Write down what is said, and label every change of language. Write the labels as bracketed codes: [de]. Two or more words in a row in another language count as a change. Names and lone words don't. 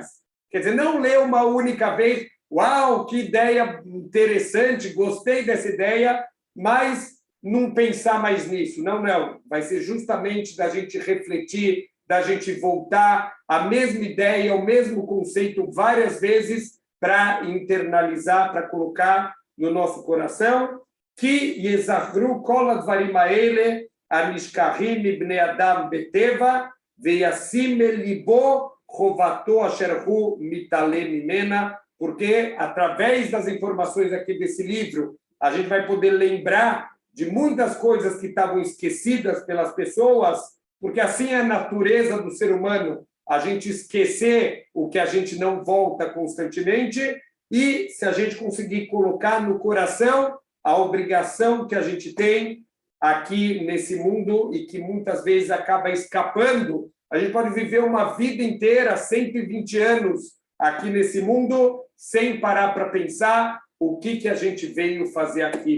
[pt] Quer dizer, não ler uma única vez, uau, que ideia interessante, gostei dessa ideia, mas não pensar mais nisso. Não. Vai ser justamente da gente refletir, da gente voltar à mesma ideia, ao mesmo conceito várias vezes para internalizar, para colocar no nosso coração. [he] Que יזכרו כל הדברים האלה הנשכחים מבני אדם בטבע וישים לבו חובתו אשר הוא מתעלם ממנה, [pt] porque através das informações aqui desse livro, a gente vai poder lembrar de muitas coisas que estavam esquecidas pelas pessoas, porque assim é a natureza do ser humano, a gente esquecer o que a gente não volta constantemente, e se a gente conseguir colocar no coração a obrigação que a gente tem aqui nesse mundo e que muitas vezes acaba escapando, a gente pode viver uma vida inteira, 120 anos aqui nesse mundo, sem parar para pensar o que a gente veio fazer aqui.